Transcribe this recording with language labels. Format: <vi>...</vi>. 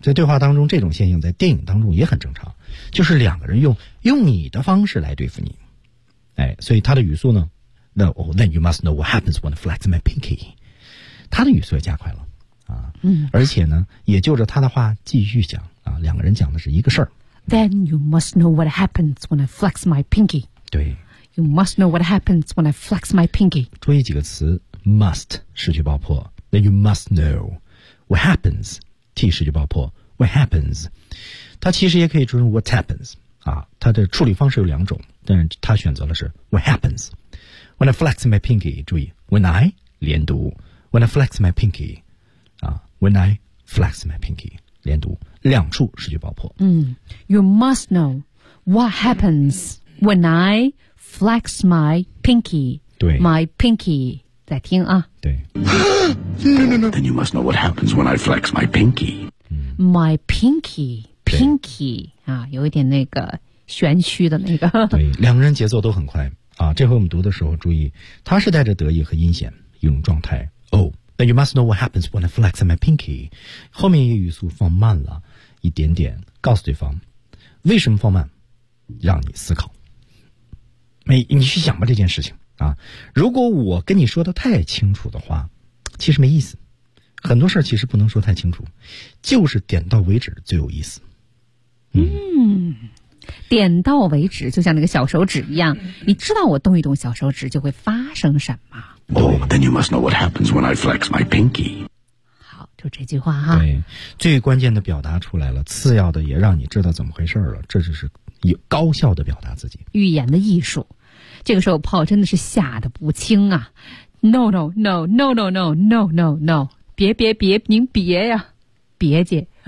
<zh>在对话当中，这种现象在电影当中也很正常，就是两个人用你的方式来对付你。哎，所以他的语速呢</zh> <en>No, oh, then you must know what happens when I flex my pinky.</en> <zh>他的语速也加快了啊。而且呢，也就着他的话继续讲啊，两个人讲的是一个事儿。</zh> <en>Then you must know what happens when I flex my pinky.</en> <zh>对。</zh> <en>You must know what happens when I flex my pinky.</en> <zh>注意几个词。</zh> <en>Must 失去爆破 Then you must know What happens T 失去爆破 What happens</en> <zh>它其实也可以说成</zh> <en>What happens 啊，</en> <zh>它的处理方式有两种，但是它选择的是</zh> <en>What happens When I flex my pinky 注意 When I 连读 When I flex my pinky 啊 When I flex my pinky</en> <zh>连读两处失去爆破、</zh> <en>You must know What happens When I flex my pinky</en> <zh>对</zh> <en>My pinky</en> <zh>再听啊，对。</zh> <en>No, no, no. Then you must know what happens when I flex my pinky. My pinky, pinky</en> <zh>啊，有一点那个玄虚的那个。对，两个人节奏都很快啊。这回我们读的时候注意，他是带着得意和阴险一种状态。</zh> <en>Oh, then you must know what happens when I flex my pinky.</en> <zh>后面语速放慢了一点点，告诉对方为什么放慢，让你思考。你去想吧这件事情。啊，如果我跟你说的太清楚的话，其实没意思。很多事儿其实不能说太清楚，就是点到为止最有意思。点到为止，就像那个小手指一样，你知道我动一动小手指就会发生什么。</zh> <en>Oh, then you must know what happens when I flex my pinky.</en> <zh>好，就这句话哈。对，最关键的表达出来了，次要的也让你知道怎么回事了，这就是有高效的表达自己。语言的艺术。这个时候 Paul 真的是吓得不轻啊</zh> <en>No, no, no, no,</en> <zh>no, no, no, no, no 别别别您别呀别姐</zh>